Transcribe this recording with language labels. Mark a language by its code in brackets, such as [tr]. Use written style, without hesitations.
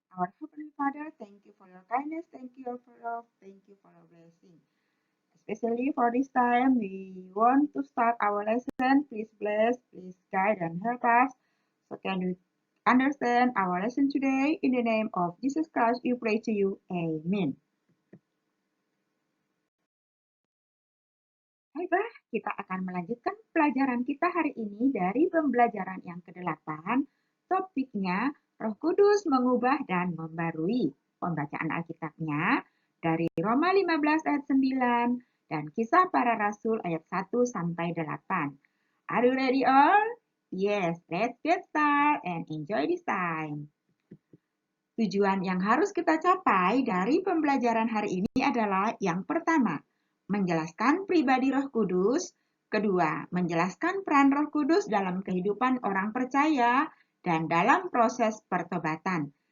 [en] Our Heavenly Father, thank you for your kindness, thank you for your love, thank you for your blessing. Especially for this time, we want to start our lesson. Please bless, please guide and help us. So can you understand our lesson today? In the name of Jesus Christ, we pray to you. Amen. [id] Baiklah, kita akan melanjutkan pelajaran kita hari ini dari pembelajaran yang ke-8. Topiknya, Roh Kudus mengubah dan membarui. Pembacaan Alkitabnya dari Roma 15 ayat 9 dan Kisah Para Rasul ayat 1 sampai 8. [en] Are you ready all? Yes, let's get started and enjoy this time. [id] Tujuan yang harus kita capai dari pembelajaran hari ini adalah yang pertama, menjelaskan pribadi Roh Kudus, kedua, menjelaskan peran Roh Kudus dalam kehidupan orang percaya dan dalam proses pertobatan.